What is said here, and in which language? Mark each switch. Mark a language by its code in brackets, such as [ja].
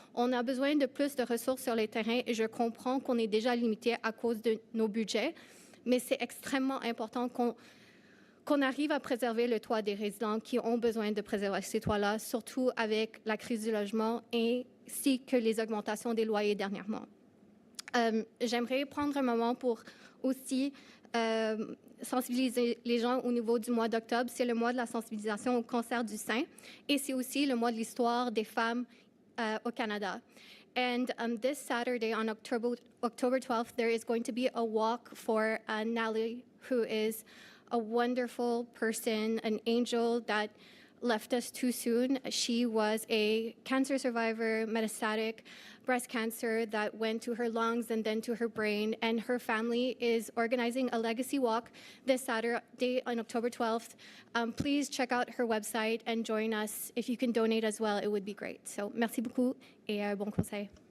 [fr] On a besoin de plus de ressources sur les terrains et je comprends qu'on est déjà limité à cause de nos budgets, mais c'est extrêmement important qu'on arrive à préserver le toit des résidents qui ont besoin de préserver ces toits-là, surtout avec la crise du logement ainsi que les augmentations des loyers dernièrement. J'aimerais prendre un moment pour aussi sensibiliser les gens au niveau du mois d'octobre. C'est le mois de la sensibilisation au cancer du sein et c'est aussi le mois de l'histoire des femmes au Canada. [en] And this Saturday on October 12th, there is going to be a walk for Natalie, who is a wonderful person, an angel that left us too soon. She was a cancer survivor, metastatic breast cancer that went to her lungs and then to her brain, and her family is organizing a legacy walk this Saturday on October 12th. Please check out her website and join us. If you can donate as well, it would be great. [fr] So, merci beaucoup et bon conseil.